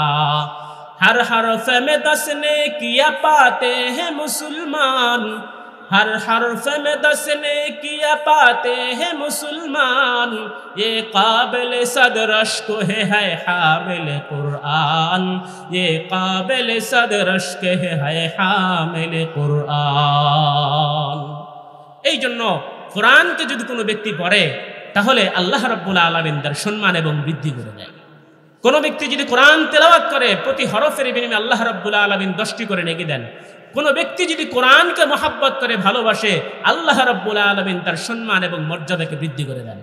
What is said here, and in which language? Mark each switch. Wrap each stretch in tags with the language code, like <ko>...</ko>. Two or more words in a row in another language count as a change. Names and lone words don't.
<ur>ہر حرف میں 10 نیکیاں پاتے ہیں مسلمان، ہر حرف میں 10 نیکیاں پاتے ہیں مسلمان، یہ قابل صدر اشک ہے حامل قرآن، یہ قابل صدر اشک ہے حامل قرآن۔</ur> <bn>এই জন্য কোরআনকে যদি কোনো ব্যক্তি পড়ে তাহলে</bn> <ar>الله رب العالمين</ar> <bn>তার সম্মান এবং বৃদ্ধি করে দেয়। কোন ব্যক্তি যদি কোরআন তেলাওয়াত করে প্রতি হরফের বিনিময়ে</bn> <ar>الله رب العالمين</ar> <bn>10টি করে নেকি দেন। কোন ব্যক্তি যদি কোরআনকে মহব্বত করে ভালোবাসে</bn> <ar>الله رب العالمين</ar> <bn>তার সম্মান এবং মর্যাদাকে বৃদ্ধি করে দেন।</bn>